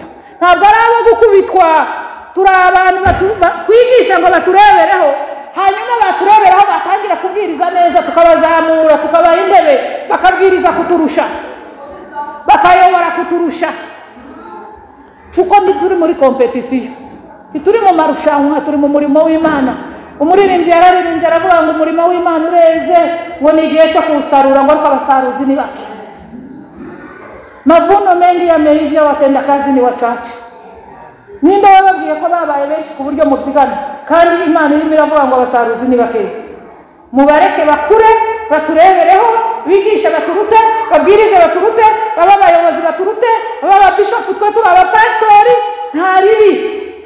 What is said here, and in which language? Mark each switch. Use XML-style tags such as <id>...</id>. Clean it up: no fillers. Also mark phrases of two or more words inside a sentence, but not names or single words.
<rw>Ntabwo ari abo gukubitwa, turi abantu twigisha ngo baturebereho, hanyuma batureberaho batangira kubwiriza neza, tukabazamura, tukabaha intebe, bakabwiriza kuturusha, bakayobora kuturusha. Kuko turi muri competition, turi mu marushanwa, turi mu murimo w'Imana. Umuririmbyi yararirimbye aravuga ngo umurimo w'Imana ureze, ngo ni igihe cyo kuwusarura, ngo ariko abasaruzi ni bake.</rw> <sw>Mavuno mengi yameivya, watendakazi ni wachache.</sw> <rw>Ninde wababwiye ko babaye benshi ku buryo mubyigana, kandi Imana irimo iravuga ngo abasaruzi ni bake. Mubareke bakure, baturebereho, bigisha baturute, babwirize baturute, baba abayobozi baturute, baba ababishopu, twe turi abapasitori, nta ribi.</rw>